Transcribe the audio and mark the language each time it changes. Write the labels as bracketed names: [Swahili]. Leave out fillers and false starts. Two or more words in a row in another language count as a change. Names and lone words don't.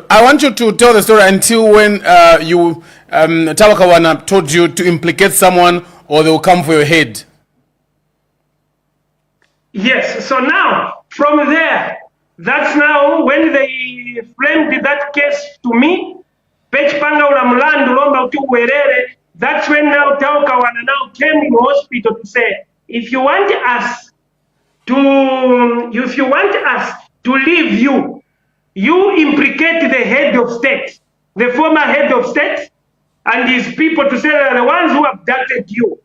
[English] I want you to tell the story until when Tawakawana told you to implicate someone or they will come for your head. Yes. So now, from there, that's now when they framed that case to me. [Nyanja] Pechpanga ula mlandu lomba uti uwerere. [English] That's when now Tawakawana now came in hospital to say, if you want us to leave you, you implicate the head of state, the former head of state, and his people to say they're the ones who abducted you.